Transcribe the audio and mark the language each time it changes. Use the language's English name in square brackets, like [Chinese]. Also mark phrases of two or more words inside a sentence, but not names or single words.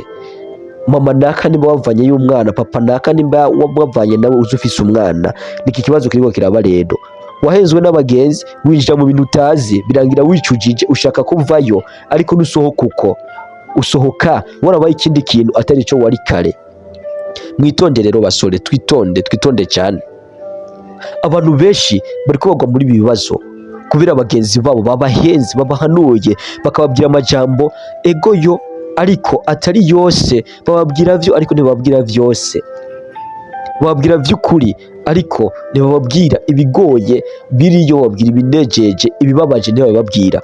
[Rundi] Mama naka nimba wavanye y'umwana, papa naka nimba wavanye nawe uzi ufise umwana. [Kinyarwanda] Niki kibazo kiriko kiraba rero. Wahenzwe n'abagenzi, winjira mu bintu utazi, birangira wicujije, ushaka kuvayo, ariko nusohoka uko usohoka warabaye ikindi kintu atari cyo wari kare. Mwitonde rero basore, twitonde cyane. Abantu benshi bari kubagwa muri ibi bibazo kubera abagenzi babo babahenze, babahanuye, bakababwira amajambo egoyo, ariko atari yose. Bababwira byo ariko ntibababwira byose. bababwira vy'ukuri ariko ntibababwira ibigoye biriyo, bababwira ibinejeje, ibibabaje ntibababwira.